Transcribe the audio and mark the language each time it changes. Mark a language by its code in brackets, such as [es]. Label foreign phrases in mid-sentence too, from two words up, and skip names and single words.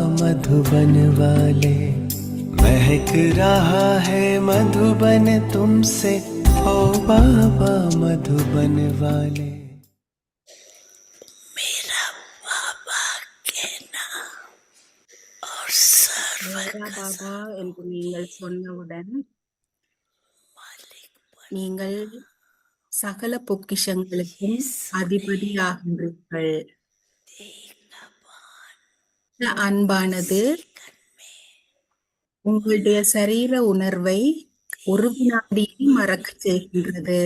[hi] मधुबन वाले, महक रहा है मधुबन तुमसे, ओ बाबा मधुबन वाले। मेरा बाबा कहना और सर्व मेरा बाबा [ta] என்று நீங்கள் சொன்னவுடன் நீங்கள் சகல பொக்கிஷங்களுக்கும் அதிபதியாகின்றீர்கள். இந்த அன்பானது உங்களுடைய சரீர உணர்வை ஒரு வினாடியில் மறக்கச் செய்கின்றது.